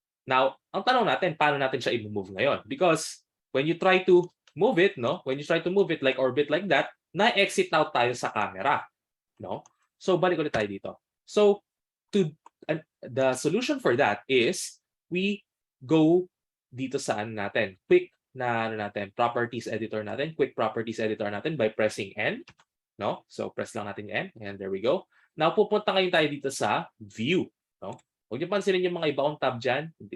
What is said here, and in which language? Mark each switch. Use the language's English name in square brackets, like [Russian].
[Filipino] Now, ang tanong natin, paano natin siya i-move ngayon? [English] Because when you try to move it, no? When you try to move it like orbit like that, [Filipino] na-exit out tayo sa camera. [English] No? So, [Filipino] balik ulit tayo dito. [English] So, the solution for that is we go dito sa natin. Quick properties editor natin. Quick properties editor natin by pressing N. No? So, press [Filipino] lang natin yung [English] N. And there we go. [Filipino] Now, pupunta ngayon tayo dito sa view. No? Huwag niyo pansinin yung mga ibang tab dyan.